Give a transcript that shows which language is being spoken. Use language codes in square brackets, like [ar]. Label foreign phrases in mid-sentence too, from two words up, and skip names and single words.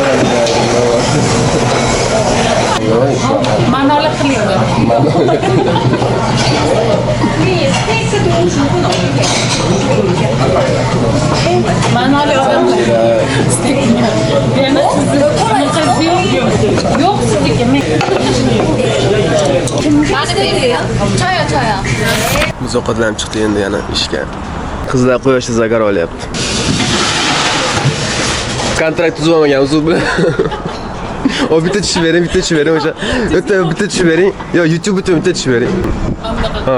[uz] Ma'noli qilyapti. Ma'noli odamlar. Yo'q, sizniki. [ko] 많이 드릴게요. 저요. [uz] Biz ovqatlanib chiqdi endi yana ishga. Qizlar quyoshda zagar olyapti. Kontrakt tuzib olmaganmiz u bilan. O bitta tushib bering, o'sha. O'ta bitta tushib bering. Yo, YouTube uchun bitta tushib bering. Ha.